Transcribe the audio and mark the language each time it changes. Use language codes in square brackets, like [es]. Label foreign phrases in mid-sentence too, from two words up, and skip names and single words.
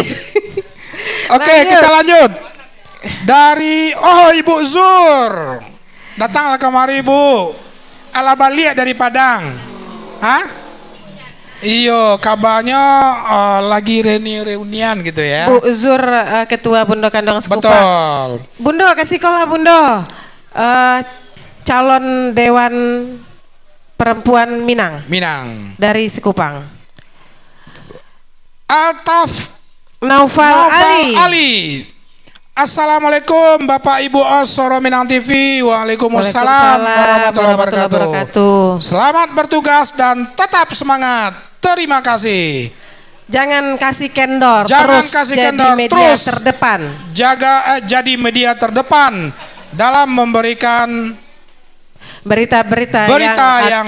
[id] Oke, kita lanjut. Dari Ibu Zur. Datanglah kemari Ibu. [min] Ala balik [id] dari Padang. Hah? Iyo, kabarnya lagi reunian gitu ya. Bu Zur, Ketua Bundo Kandang Sekupang. Betul. Bundo, kasih kola Bundo. Calon Dewan Perempuan Minang. Dari Sekupang. Altaf Naufal Ali. Assalamualaikum Bapak Ibu Osoro Minang TV. [ar] Waalaikumsalam warahmatullahi wabarakatuh. [id] Selamat bertugas dan tetap semangat. Terima kasih. Jangan kasih kendor. Jangan terus kasih jadi kendor. media Terus terdepan. Jadi media terdepan dalam memberikan berita-berita yang